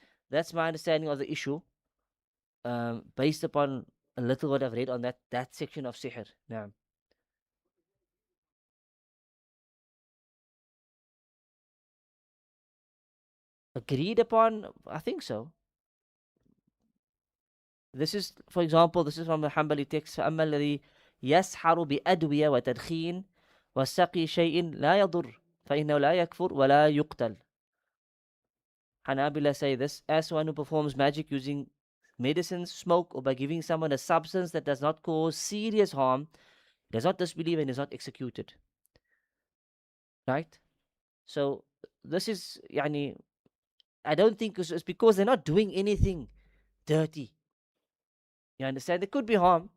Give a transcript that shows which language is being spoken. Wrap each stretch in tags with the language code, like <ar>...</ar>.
<en>That's my understanding of the issue, based upon a little what I've read on that section of sihr. Now, agreed upon, I think so. This is, for example, this is from the Hanbali text.</en> <ar>فأما الذي يسحر بأدوية وتدخين وسقي شيء لا يضر فإنه لا يكفر ولا يقتل.</ar> <en>Hanabila say this: as one who performs magic using medicines, smoke, or by giving someone a substance that does not cause serious harm, does not disbelieve and is not executed. Right? So this is, yani, I don't think it's because they're not doing anything dirty. You understand? There could be harm.</en>